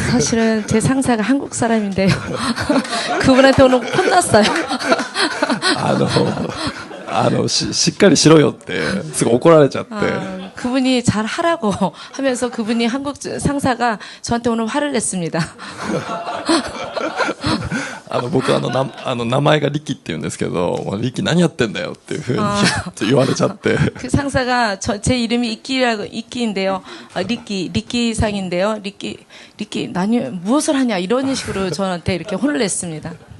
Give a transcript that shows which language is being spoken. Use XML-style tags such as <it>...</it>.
<ko>사실은 제 상사가 한국 사람인데요. 그분한테 오늘 혼났어요.</ko> <ja>しっかりしろよってすごい怒られちゃって。</ja> <ko>그분이 잘 하라고 하면서 그분이 한국 상사가 저한테 오늘 화를 냈습니다.</ko> <ja>僕名前がリキって言うんですけど、リキ何やってんだよっていうふうに言われちゃって。</ja> <ko>그 상사가 제 이름이 이끼인데요. 리키상인데요. 리키, 무엇을 하냐 이런 식으로 저한테 이렇게 혼을 냈습니다.</ko>